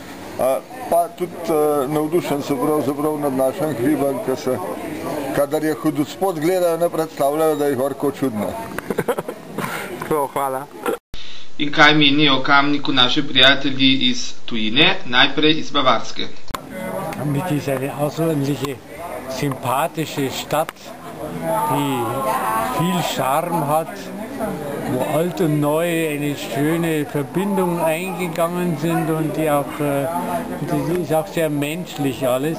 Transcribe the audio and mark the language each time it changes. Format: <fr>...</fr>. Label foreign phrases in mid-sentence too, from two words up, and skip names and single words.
<sl>Pa tudi navdušen so pravzaprav nad našim hribom, ker se, kadar je hud spod gledajo, ne predstavljajo, da je gorko čudno. Hvala. In kaj menijo o Kamniku naši prijatelji iz tujine, najprej iz Bavarske?</sl> <de>Kamnik ist eine außerordentliche, sympathische Stadt, die viel Charme hat, wo alt und neu eine schöne Verbindung eingegangen sind und die ist auch sehr menschlich alles.</de>